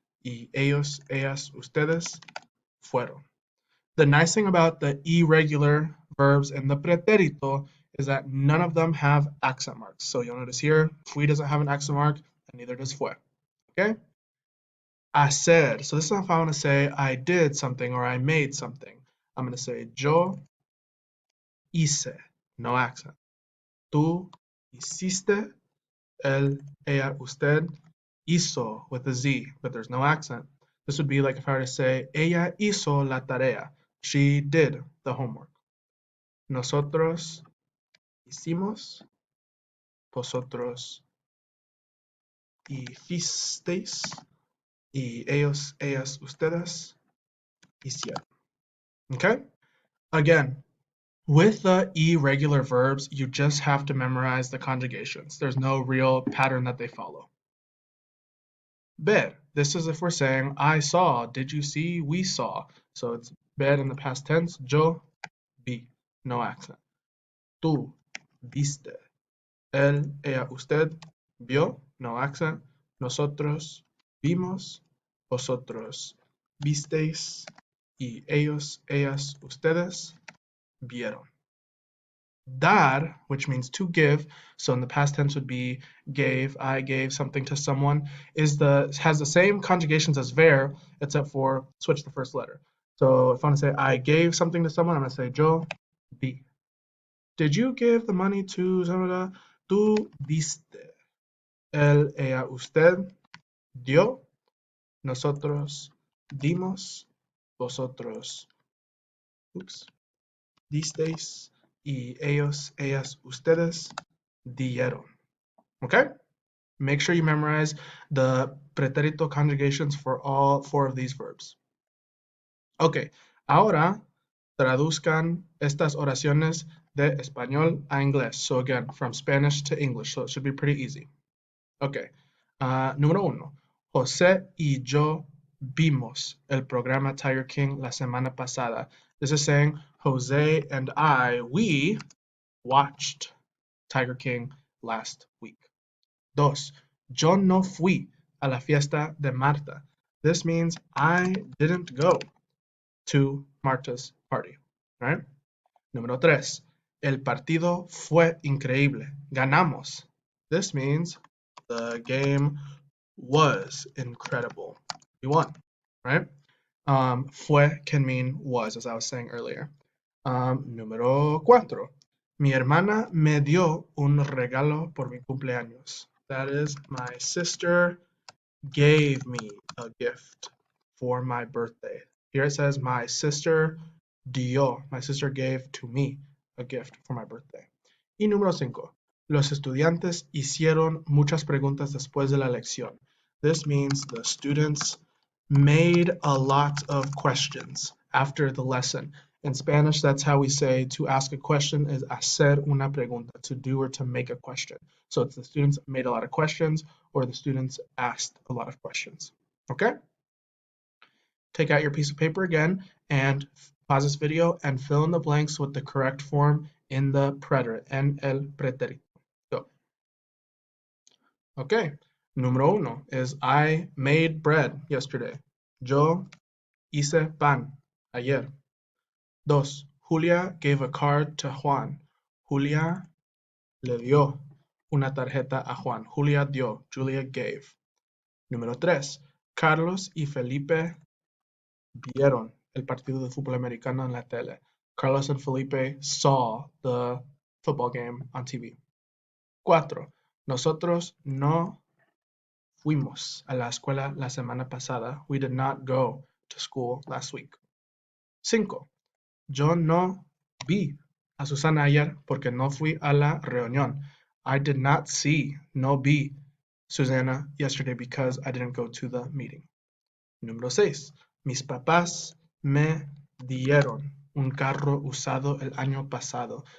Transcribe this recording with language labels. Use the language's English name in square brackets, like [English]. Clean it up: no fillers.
[Spanish] Y ellos, ellas, ustedes fueron. [English] The nice thing about the irregular verbs in the pretérito is that none of them have accent marks. So you'll notice here, fui doesn't have an accent mark, and neither does fue. Okay? Hacer. So this is if I want to say I did something or I made something. I'm going to say [Spanish] yo hice. [English] No accent. [Spanish] Tú hiciste. Él, ella, usted hizo [English] with a Z, but there's no accent. This would be like if I were to say [Spanish] ella hizo la tarea. [English] She did the homework. [Spanish] Nosotros hicimos. Vosotros hicisteis. Y ellos, ellas, ustedes hicieron. [English] Okay? Again, with the irregular verbs, you just have to memorize the conjugations. There's no real pattern that they follow. Ver. This is if we're saying, I saw, did you see, we saw. So it's ver in the past tense. [Spanish] Yo vi. [English] No accent. [Spanish] Tú viste. Él, ella, usted vio. [English] No accent. [Spanish] Nosotros vimos. Vosotros visteis. Y ellos, ellas, ustedes vieron. [English] Dar, which means to give, so in the past tense would be gave, I gave something to someone, has the same conjugations as ver, except for switch the first letter. So if I want to say I gave something to someone, I'm going to say [Spanish] yo di. [English] Did you give the money to someone? [Spanish] Tú diste. Él, ella, usted dio. Nosotros dimos. Vosotros, oops, disteis. Y ellos, ellas, ustedes dieron. Okay? [English] Make sure you memorize the pretérito conjugations for all 4 of these verbs. [Spanish] Okay, ahora traduzcan estas oraciones de español a inglés. [English] So again, from Spanish to English, so it should be pretty easy. [Spanish] Okay, número 1. José y yo vimos el programa Tiger King la semana pasada. [English] This is saying Jose and we watched Tiger King last week. 2. [Spanish] Yo no fui a la fiesta de Marta. [English] This means I didn't go to Marta's party, right? [Spanish] Número 3. El partido fue increíble. Ganamos. [English] This means the game was incredible. We won, right? Fue can mean was, as I was saying earlier. [Spanish] Número 4. Mi hermana me dio un regalo por mi cumpleaños. [English] That is, my sister gave me a gift for my birthday. Here it says my sister dio. My sister gave to me a gift for my birthday. [Spanish] Y número 5. Los estudiantes hicieron muchas preguntas después de la lección. [English] This means the students made a lot of questions after the lesson. In Spanish, that's how we say to ask a question is [Spanish] hacer una pregunta, [English] to do or to make a question. So it's the students made a lot of questions or the students asked a lot of questions. Okay? Take out your piece of paper again and pause this video and fill in the blanks with the correct form in the preterite, [Spanish] en el pretérito. [English] Go. Okay. Número 1 is I made bread yesterday. [Spanish] Yo hice pan ayer. [English] 2. Julia gave a card to Juan. [Spanish] Julia le dio una tarjeta a Juan. Julia dio. [English] Julia gave. [Spanish] Número 3. Carlos y Felipe vieron el partido de fútbol americano en la tele. [English] Carlos and Felipe saw the football game on TV. 4. [Spanish] Nosotros no fuimos a la escuela la semana pasada. [English] We did not go to school last week. 5. [Spanish] Yo no vi a Susana ayer porque no fui a la reunión. [English] I did not see, [Spanish] no vi, [English] Susana yesterday because I didn't go to the meeting. [Spanish] Número 6. Mis papás me dieron un carro usado el año pasado.